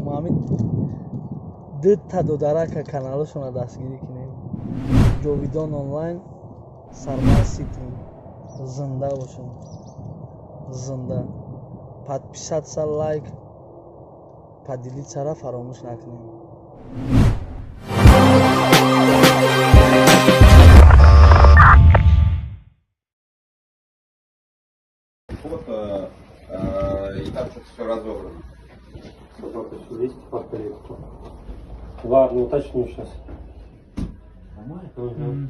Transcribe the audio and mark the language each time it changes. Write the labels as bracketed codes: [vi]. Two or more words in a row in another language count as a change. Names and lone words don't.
[tg] Ҳамин дитта додарака каналашона дастгирӣ кунем. Ҷовидон онлайн сармаситим. Зинда бошем. Зинда. [ru] Подписаться, лайк, поделиться [tg] фаромӯш накунем. [ru] Фото, и там что-то все разобрано. Сколько еще есть портрет? Ладно, уточню сейчас. Нормально?